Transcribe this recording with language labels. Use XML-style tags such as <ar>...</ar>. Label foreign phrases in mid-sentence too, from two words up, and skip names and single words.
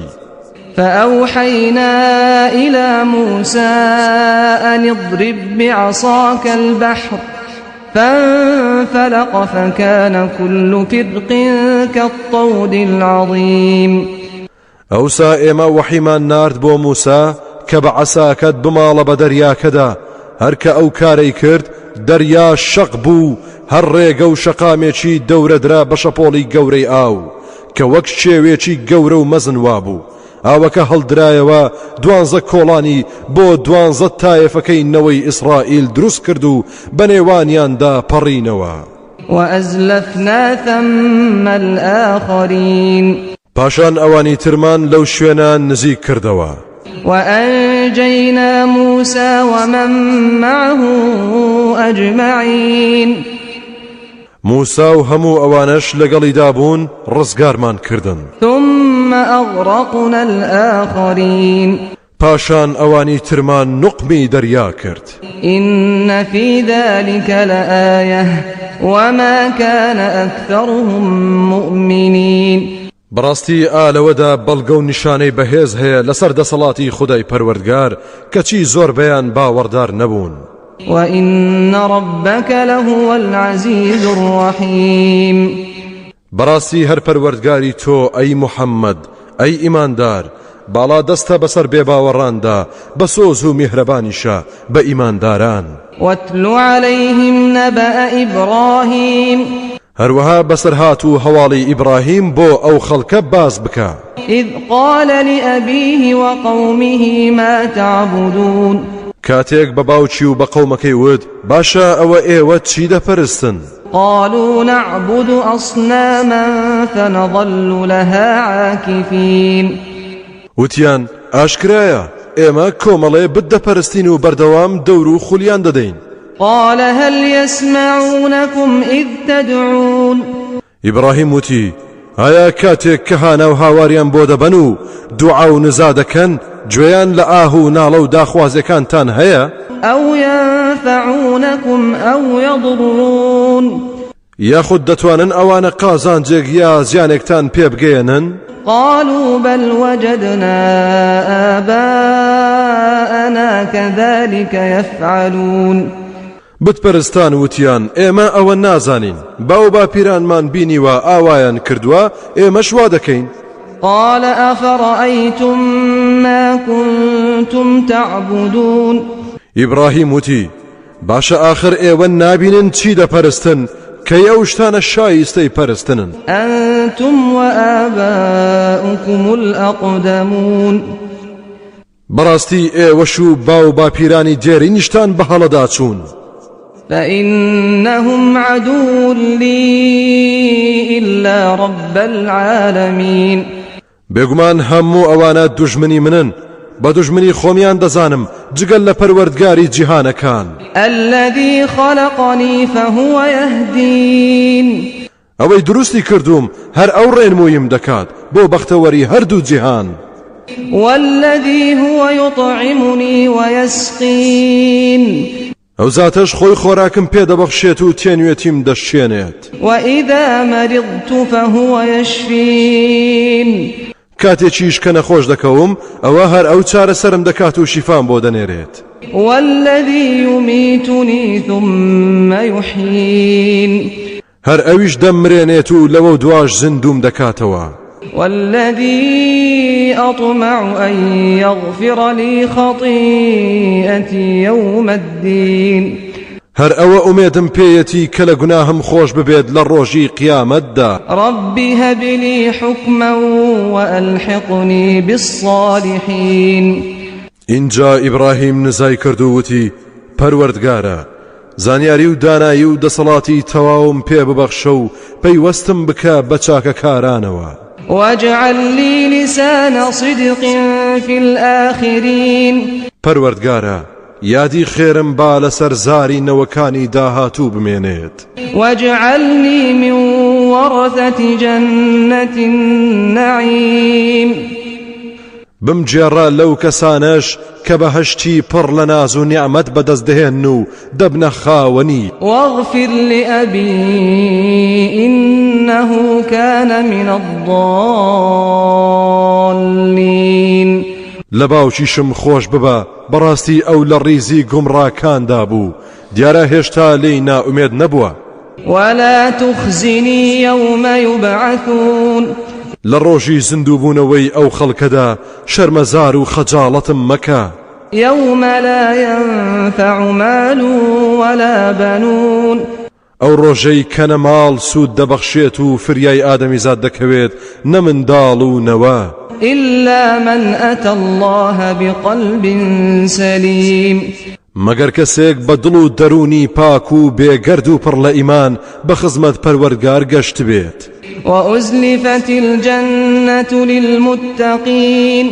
<ar>فأوحينا إلى موسى أن اضرب بعصاك البحر فانفلق فكان كل فرق كالطود العظيم.</ar> <ckb>ئەوسا ئێمە وحیمان نارد بۆ موسا کە بە عەساکەت بماڵە بە دەریاکەدا هەرکە ئەو کارەی کرد دەریا شەق بوو هەر ڕێگە و شەقامێکی دەورەدرا بە شەپۆڵی گەورەی ئاو کە وەک شێوێکی گەورە و مەزن وابوو. ئاوەکە هەڵدرایەوە 12 کۆڵانی بۆ 12 تایەفەکەی نەوەی ئیسرائیل دروست کرد و بەنێوانیاندا پەڕینەوە.</ckb> <ar>وأزلفنا ثم الآخرين</ar> <ckb>پاشان ئەوانی ترمان لەو شوێنە نزیک کردەوە.</ckb> <ar>وأنجينا موسى ومن معه أجمعين</ar> <ckb>موسا و هەموو ئەوانەش لەگەڵیدا بوون ڕزگارمان کردن.</ckb> <ar>ثم أغرقنا الآخرين</ar> <ckb>پاشان ئەوانی ترمان نقمی دەریا کرد.</ckb> <ar>إن في ذلك لآية وما كان أكثرهم مؤمنين</ar> <ckb>بەڕاستی ئالەوەدا بەڵگە و نیشانەی بەهێز هەیە لەسەر دەسەڵاتی خودای پەروەردگار کەچی زۆربەیان باوەڕدار نەبوون.</ckb> <ar>وإن ربك لهو العزيز الرحيم</ar> <ckb>بەڕاستی هەر پەروەردگاری تۆ ئەی موحەممەد ئەی ئیماندار باڵا دەستە بەسەر بێباوەڕاندا بە سۆز و میهرەبانیشە بە ئیمانداران.</ckb> <ar>واتل عليهم نبأ إبراهيم</ar> <ckb>هەروەها بەسەرهات و هەواڵی ئیبراهیم بۆ ئەو خەڵکە باز بکە.</ckb> <ar>إذ قال لأبيه وقومه ما تعبدون</ar> <ckb>کاتێک بە باوکی و بە قەومەکەی وت باشە ئەوە ئێوە چی دەپەرستن؟</ckb> <ar>قالوا نعبد أصناما فنظل لها عاكفين</ar> <ckb>وتیان ئاشکرایە ئێمە کۆمەڵێ بت دەپەرستین و بەردەوام دەور و خولیان دەدەین.</ckb> <ar>قال هل يسمعونكم إذ تدعون</ar> <ckb>ئیبراهیم وتی ئایا کاتێک کە هانا و هاواریان بۆ دەبەن و دوعا و نزا دەکەن گوێیان لە ئاه و ناڵە و داخوازەکانتان هەیە؟</ckb> <ar>أو ينفعونكم أو يضرون</ar> <ckb>یاخود دەتوانن ئەوانە قازانجێک یا زیانێکتان پێ بگەێنن؟</ckb> <ar>قالوا بل وجدنا آباءنا كذلك يفعلون</ar> <ckb>بتپەرستان وتیان ئێمە ئەوە نازانین باو باپیرانمان بینیوە ئاوایان کردووە ئێمەش وا دەکەین.</ckb> <ar>قال أفرأيتم ما كنتم تعبدون</ar> <ckb>ئیبراهیم وتی باشە ئاخر ئێوە نابینن چی دەپەرستن کەی ئەو شتانە شایستەی پەرستنن.</ckb> <ar>أنتم وآباؤكم الأقدمون</ar> <ckb>بەڕاستی ئێوەش و باو باپیرانی دێری نیشتان بە هەڵەدا چوون.</ckb> <ar>فإنهم عدو لي إلا رب العالمين</ar> <ckb>بێگومان هەموو ئەوانە دوژمنی منن، بە دوژمنی خۆمیان دەزانم جگەل لە پەروەردگاری جیهانەکان.</ckb> <ar>الذي خلقني فهو يهدين</ar> <ckb>ئەوەی دروستی کردوم هەر ئەو ڕێنموویم دەکات بۆ بەختەوەری هەردوو جیهان.</ckb> <ar>والذي هو يطعمني ويسقين</ar> <ckb>ئەو زاتەش خۆی خۆراکم پێدەبەخشێت و تێنوێتیم دەشێنێت.</ckb> <ar>وإذا مرضت فهو يشفين</ar> <ckb>کاتێکیش کە نەخۆش دەکەوم ئەوە هەر ئەو چارەسەرم دەکات و شیفام بۆ دەنێرێت.</ckb> <ar>والذي يميتني ثم يحيين</ar> <ckb>هەر ئەویش دەمرێنێت و لەوە دواش زیندوم دەکاتەوە.</ckb> <ar>والذي أطمع أن يغفر لي خطيئتي يوم الدين</ar> <ckb>هەر ئەوە ئومێدم پێیەتی کە لە گوناهم خۆش ببێت لە ڕۆژی قیامەتدا.</ckb> <ar>رب هب لي حكما وألحقني بالصالحين.</ar> <ckb>اینجا ئیبراهیم نزای کرد و وتی پەروەردگارە زانیاری و دانایی و دەسەڵاتی تەواوم پێ ببەخشە و پەیوەستم بکە بە چاکەکارانەوە.</ckb> <ar>واجعل لي لسان صدق في الآخرين.</ar> <ckb>پەروەردگارە یادی خێرم با لەسەر زاری نەوەکانی داهاتوو بمێنێت.</ckb> <ar>واجعلني من ورثة جنة النعيم.</ar> <ckb>بمجێڕە لەو کەسانەش کە بەهەشتی پڕ لە ناز و نیعمەت بەدەستدەهێن و دەبنە خاوەنی.</ckb> <ar>واغفر لأبي إنه كان من الضالين.</ar> <ckb>لە باوکیشم خۆش ببە بەڕاستی ئەو لە ڕیزی گومڕاکاندا بوو دیارە هێشتا لێی نائومێد نەبووە.</ckb> <ar>ولا تخزني يوم يبعثون.</ar> <ckb>لە ڕۆژی زیندووبوونەوەی ئەو خەڵکەدا شەرمەزار و خەجاڵەتم مەکە.</ckb> <ar>يوم لا ينفع مال ولا بنون.</ar> <ckb>ئەو ڕۆژەی کە نە ماڵ سوود دەبەخشێت و فریای ئادەمیزاد دەکەوێت نە منداڵ و نەوە.</ckb> <ar>إلا من أتى الله بقلب سليم.</ar> <ckb>مەگەر کەسێک بە دڵ و دەرونی پاک و بێگەرد و پڕ لە ئیمان بە خزمەت پەروەردگار گەشت بێت.</ckb> <ar>وأزلفت الجنة للمتقين.</ar>